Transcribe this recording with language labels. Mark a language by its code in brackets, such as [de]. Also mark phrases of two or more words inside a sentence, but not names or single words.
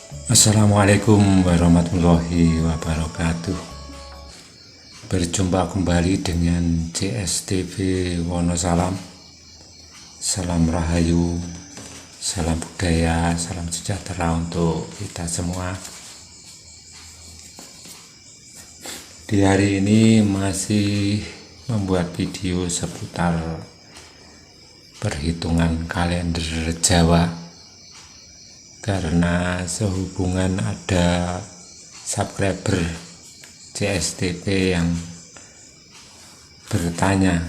[ar] السلام عليكم ورحمة الله وبركاته. [id] Berjumpa kembali dengan JSTV Wonosalam. Salam Rahayu, salam budaya, salam sejahtera untuk kita semua. Di hari ini masih membuat video seputar perhitungan kalender Jawa, karena sehubungan ada subscriber JSTV yang bertanya.